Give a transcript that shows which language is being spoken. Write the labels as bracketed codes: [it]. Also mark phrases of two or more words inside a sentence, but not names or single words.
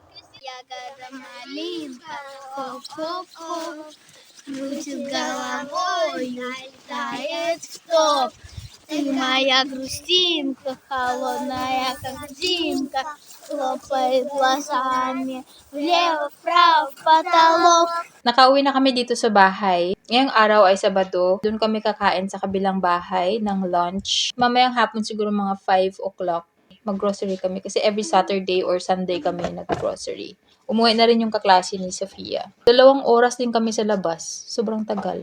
[ru] Ягода малинка, хоп-хоп-хоп, крутит головой, летает в топ. Ты моя грустинка, холодная как зимка, хлопает глазами влево-вправо в потолок. [tl] Nakauwi na kami dito sa bahay. Ngayong araw ay Sabado. Doon kami kakain sa kabilang bahay ng lunch. Mamayang hapon siguro mga 5 o'clock. Mag-grocery kami kasi [en] every Saturday or Sunday [tl] kami nag-grocery. Umuwi na rin yung kaklase ni Sofia. 2 oras din kami sa labas. Sobrang tagal.